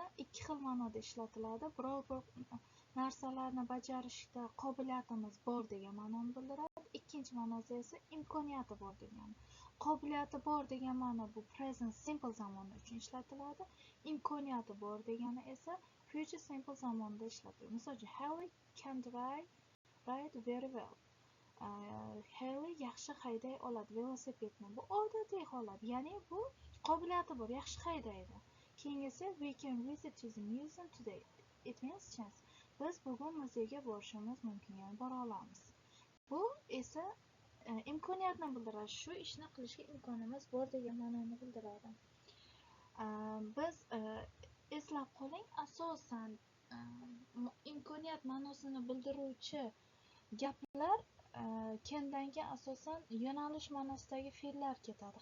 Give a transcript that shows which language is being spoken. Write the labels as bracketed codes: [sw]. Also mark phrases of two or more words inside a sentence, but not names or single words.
[uz] Ikki xil ma'noda ishlatiladi. Biror bir narsalarni bajarishda qobiliyatimiz bor degan ma'noni bildiradi. Ikkinchi ma'nosi esa imkoniyati bor degani. Qobiliyati bor degan ma'no bu [en] present simple [uz] zamoni uchun ishlatiladi. Imkoniyati bor degani esa [en] future simple [uz] zamonda ishlatiladi. Misol uchun, [en] Haley can ride very well. [uz] Haley yaxshi hayday oladi velosipedni. Bu odatiy holat, ya'ni bu qobiliyati bor, yaxshi haydaydi. Keyingisi, [en] we can visit to the museum today. It means chance. [uz] Biz bugun muzeyga borishimiz mumkin, ya'ni bora olamiz. Bu esa imkoniyatni bildiradi. Shu ishni qilishga imkonimiz bor degan ma'noni bildiradi. Biz eslab qoling, asosan imkoniyat ma'nosini bildiruvchi gaplar candan keyin asosan yo'nalish ma'nosidagi fe'llar ketadi.